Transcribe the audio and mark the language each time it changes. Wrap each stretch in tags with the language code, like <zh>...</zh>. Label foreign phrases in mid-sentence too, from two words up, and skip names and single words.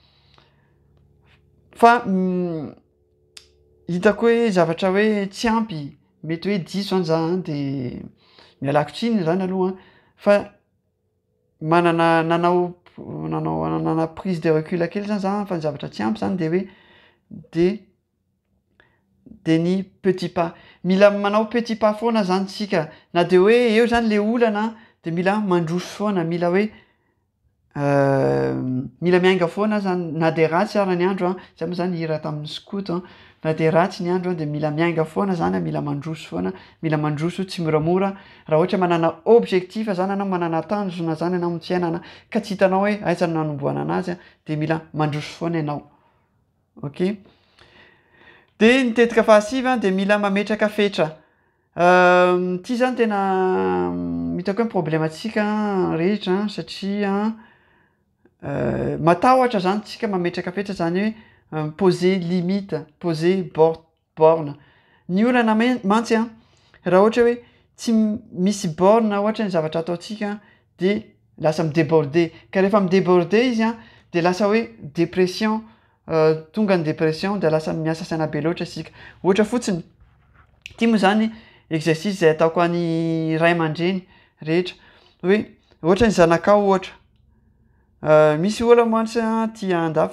<mg>fa hitako hoe zavatra hoe tsy ampy mety hoe diso zany za de mialako tsiny zany aloha fa nanana</mg> <fr>prise de recul</fr> <mg>kely zany za fa ny zavatra tsy ampy zany de hoe de ny</mg> <fr>petit pas</fr> <mg>mila manao</mg> <fr>petit pas</fr> <mg>foana zany tsika na de hoe eo zany le olana de mila mandroso foana mila hoe mila miainga foana zany na de ratsy ara ny andro a zay moa zany hira tamin'ny skoto na de ratsy ny andro de mila miainga foana zany mila mandroso foana mila mandroso tsy moramora raha ohatra manana objectif zany anao manana tanjona zany anao amin'ny fiainana ka tsy hitanao hoe aiza no nanomboana anazy de mila mandroso foana ianao ok de nitetika fahasivy de mila mametraka fetra ty zany tena hitako hoe problématsika rehetra satria matahotra zany tsika mametraka fetra zany hoe</mg> <fr>poser limite poser borne</fr> <mg>ny olana mantsy a raha ohatra hoe tsy misy borne ohatra ny zavatra ataotsika de lasa midéborder ka rehefa midéborder izy a de lasa hoe dépression tonga ny dépression de lasa miasa saina be loatra isika ohatra fotsiny ty moa zany exercice zay ataoko any ray aman-dreny rehetra hoe ohatra ny zanakao ohatra misy olana mantsy tia andafy</mg>